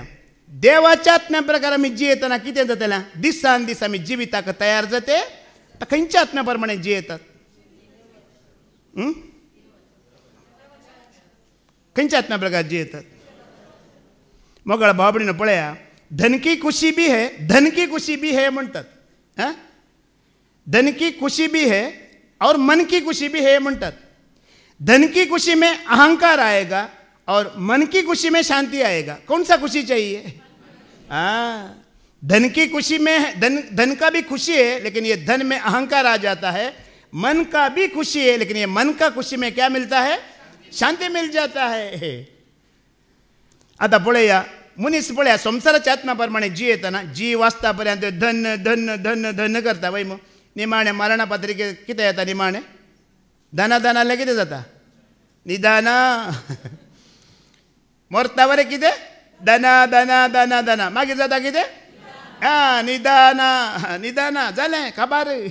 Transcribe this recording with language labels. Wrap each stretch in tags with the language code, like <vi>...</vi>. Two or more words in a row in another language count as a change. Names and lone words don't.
<kok>देवाच्या आत्म्या प्रकार आमी जियेतना कितें जातलें, दिसान दीस आमी जिविताक तयार जाते. खंयच्या आत्म्या प्रमाणे जियेतात, खंयच्या आत्म्या प्रकार जियेतात. मोगळ भावभयणीनो पळया,</kok> <hi>धन की खुशी भी है, धन की खुशी भी है म्हणटात. धन की खुशी भी है और मन की खुशी भी है म्हणटात. धन की खुशी में अहंकार आएगा और मन की खुशी में शांति आएगा. कौन सा खुशी चाहिए. धन की खुशी में धन का भी खुशी है, लेकिन ये धन में अहंकार आ जाता है. मन का भी खुशी है, लेकिन ये मन का खुशी में क्या मिलता है, शांति मिल जाता है.</hi> <kok>आता पळया, मनीस पळया संसाराच्या आत्म्याप्रमाणे जियेतना जीव वाचता पर्यंत धन धन धन धन करता. वय मग निमाणे मरणा पत्रिके कितें येता, निमाणे धना धनाले कितें जाता, निदाना. मरता बरें कितें, धना धना धना धना, मागीर जाता कितें, निदाना निदाना जालें खबर.</kok>